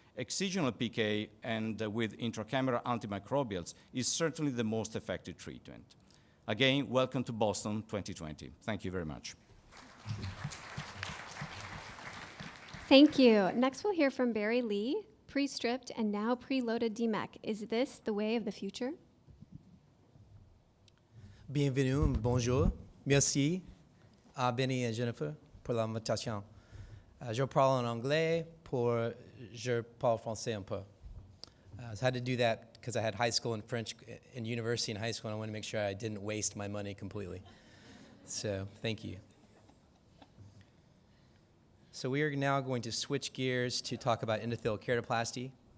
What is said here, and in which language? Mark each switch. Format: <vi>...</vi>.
<en>Excisional PK and with intracameral antimicrobials is certainly the most effective treatment. Again, welcome to Boston 2020. Thank you very much. Thank you. Next, we'll hear from Barry Lee, Prestripped and now Preloaded DMEK. Is this the way of the future?</en> <fr>Bienvenue, bonjour. Merci à Bennie et Jennifer pour l'invitation. Je parle en anglais je parle français un peu.</fr> <en>I had to do that because I had high school and French in university and high school, and I wanted to make sure I didn't waste my money completely. So, thank you. So we are now going to switch gears to talk about endothelial keratoplasty.</en>